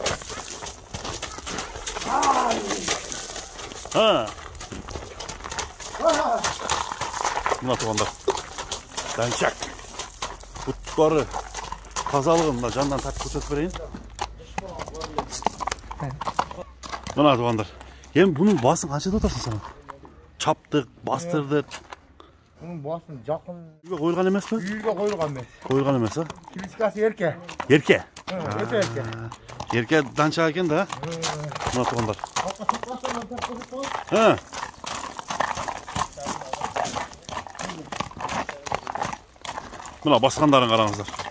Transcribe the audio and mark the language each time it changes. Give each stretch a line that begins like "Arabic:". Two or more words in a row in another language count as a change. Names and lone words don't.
Kyrgyz: Мына туугандар. Данчак. Буттары, тазалыгын мына жандан тартып көрсөтүп берейин. Мына туугандар. Эми бунун баасын канча деп атасың сен? Чаптык, бастырдык. Bunun basın jakın. Үйгө коюлган эмеспи? Үйгө коюлган эмес. Коюлган эмес, Кличкасы эрке. Эрке? Өтө эрке. Эрке данчак экен да? Мына туугандар. Мына баскандарын караңыздар.